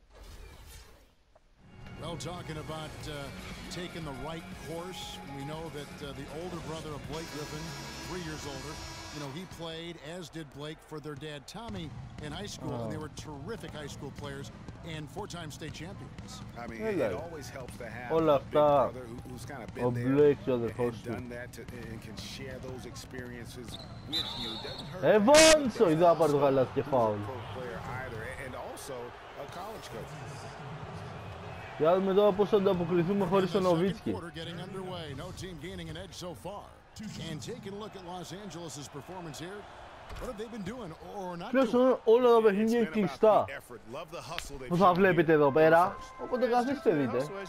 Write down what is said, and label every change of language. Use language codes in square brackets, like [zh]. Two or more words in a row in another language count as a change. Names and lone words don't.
[en] Well, talking about taking the right course, we know that the older brother of Blake Griffin, 3 years older, you know, he played, as did Blake, for their dad Tommy in high school, and they were terrific high school players and 4-time state champions. I mean, it always helps to have a big brother who's kind of been there and done that and can share those experiences with you. Doesn't hurt. [el] Evans, είδα πάρει το γαλάζι και φάουλ. [en] And also a college coach. [el] Για να δούμε τώρα πώς θα ανταποκριθούμε χωρίς τον Νοβίτσκι. Πλέον όλα τα παιχνίδια είναι κλειστά που θα βλέπετε εδώ πέρα, οπότε καθίστε δείτε.